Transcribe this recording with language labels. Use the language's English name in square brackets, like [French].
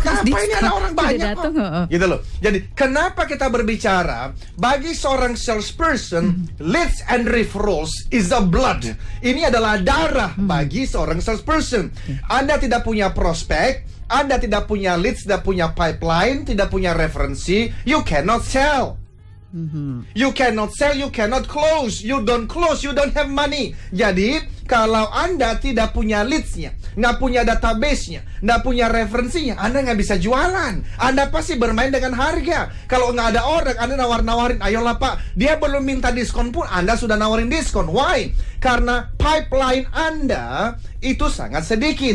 [Indonesian] Buat apa ini, ada orang banyak kok. Gitu loh. Jadi kenapa kita berbicara bagi seorang salesperson, [English] leads and referrals is the blood. [Indonesian] Ini adalah darah bagi seorang salesperson. Anda tidak punya prospek, Anda tidak punya leads, tidak punya pipeline, tidak punya referensi, [English] you cannot sell. You cannot sell, you cannot close. You don't close, you don't have money. [Indonesian] Jadi kalau Anda tidak punya leads-nya, nggak punya database-nya, nggak punya referensinya, Anda nggak bisa jualan. Anda pasti bermain dengan harga. Kalau nggak ada orang, Anda nawar-nawarin, ayolah Pak, dia belum minta diskon pun Anda sudah nawarin diskon. Why? Karena pipeline Anda itu sangat sedikit.